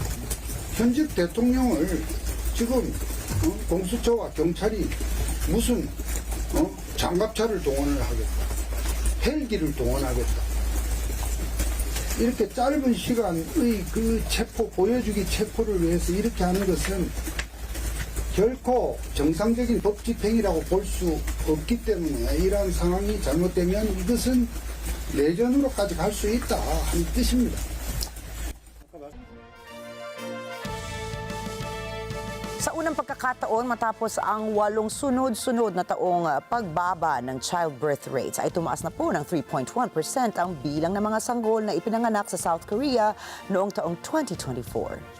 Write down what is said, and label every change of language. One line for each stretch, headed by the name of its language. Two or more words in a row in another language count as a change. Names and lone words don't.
Korean: 현직 대통령을 지금 공수처와 경찰이 무슨 장갑차를 동원을 하겠다, 헬기를 동원하겠다, 이렇게 짧은 시간의 그 체포, 보여주기 체포를 위해서 이렇게 하는 것은 결코 정상적인 법 집행이라고 볼 수 없기 때문에 이러한 상황이 잘못되면 이것은 내전으로까지 갈 수 있다 하는 뜻입니다.
Filipino: Sa unang pagkakataon matapos ang 8 sunod-sunod na taong pagbaba ng
English: childbirth rates
Filipino: ay tumaas na po ng 3.1% ang bilang ng mga sanggol na ipinanganak sa South Korea noong taong 2024.